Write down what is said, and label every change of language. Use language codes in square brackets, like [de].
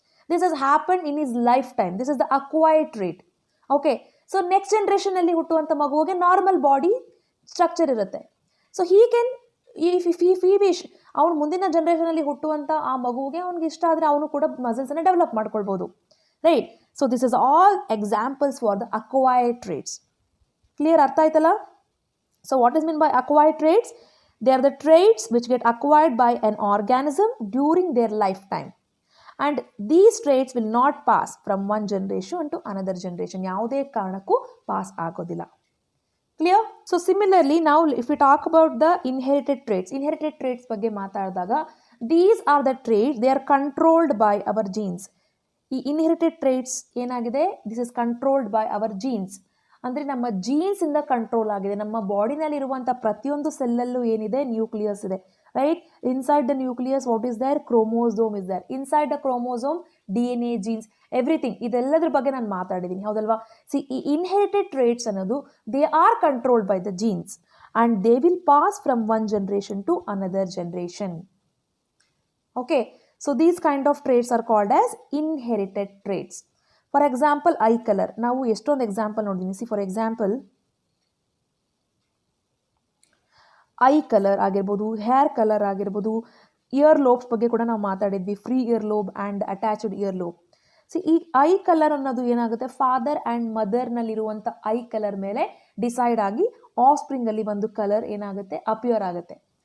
[en] This has happen in his lifetime. This is the acquired trait. Okay, so next [kn] ಜನರೇಷನಲ್ಲಿ ಹುಟ್ಟುವಂಥ ಮಗುವಿಗೆ normal body structure ಇರುತ್ತೆ. [en] so he can [kn] ಈ wish ಅವನು ಮುಂದಿನ ಜನರೇಷನಲ್ಲಿ ಹುಟ್ಟುವಂಥ ಆ ಮಗುವಿಗೆ ಅವ್ನಿಗೆ ಇಷ್ಟ ಆದರೆ ಅವನು ಕೂಡ ಮಸಲ್ಸನ್ನು ಡೆವಲಪ್ ಮಾಡ್ಕೊಳ್ಬೋದು. [en] Right? So this is all examples for the acquired traits. Clear? [kn] ಅರ್ಥ ಆಯ್ತಲ್ಲ? [en] So what is meant by acquired traits? They are the traits which get acquired by an organism during their lifetime. And these traits will not pass from one generation to another generation. [kn] ಯಾವುದೇ ಕಾರಣಕ್ಕೂ pass ಆಗೋದಿಲ್ಲ. [en] Clear? So similarly, now if we talk about the inherited traits [kn] ಬಗ್ಗೆ ಮಾತಾಡಿದಾಗ, [en] these are the traits, they are controlled by our genes. ಈ inherited traits ಏನಾಗಿದೆ, this is controlled by our genes. [kn] ಅಂದರೆ ನಮ್ಮ ಜೀನ್ಸಿಂದ control ಆಗಿದೆ. ನಮ್ಮ ಬಾಡಿನಲ್ಲಿರುವಂಥ ಪ್ರತಿಯೊಂದು ಸೆಲ್ಲಲ್ಲೂ ಏನಿದೆ, ನ್ಯೂಕ್ಲಿಯಸ್ ಇದೆ, right? [en] Inside the nucleus what is there? Chromosome is there. Inside the chromosome DNA, genes, everything, [kn] ಇದೆಲ್ಲದ್ರ ಬಗ್ಗೆ ನಾನು ಮಾತಾಡಿದ್ದೀನಿ, ಹೌದಲ್ವಾ? [en] ಈ inherited traits ಅನ್ನೋದು they are controlled by the genes and they will pass from one generation to another generation. Okay, so these kind of traits are called as inherited traits. For example, eye color. [kn] ನಾವು ಎಷ್ಟೊಂದು example ನೋಡಿದ್ದೀನಿ. [en] see for example eye colour [kn] ಆಗಿರ್ಬೋದು, hair colour ಆಗಿರ್ಬೋದು, year lobes ಬಗ್ಗೆ ಕೂಡ ನಾವು ಮಾತಾಡಿದ್ವಿ. [en] Free ear lobe and attached ear lobe. [kn] C ಈ ಐ ಕಲರ್ ಅನ್ನೋದು ಏನಾಗುತ್ತೆ, ಫಾದರ್ ಆ್ಯಂಡ್ ಮದರ್ನಲ್ಲಿರುವಂಥ ಐ ಕಲರ್ ಮೇಲೆ ಡಿಸೈಡ್ ಆಗಿ ಆಫ್ ಸ್ಪ್ರಿಂಗಲ್ಲಿ ಒಂದು ಕಲರ್ ಏನಾಗುತ್ತೆ, ಅಪಿಯರ್ ಆಗುತ್ತೆ.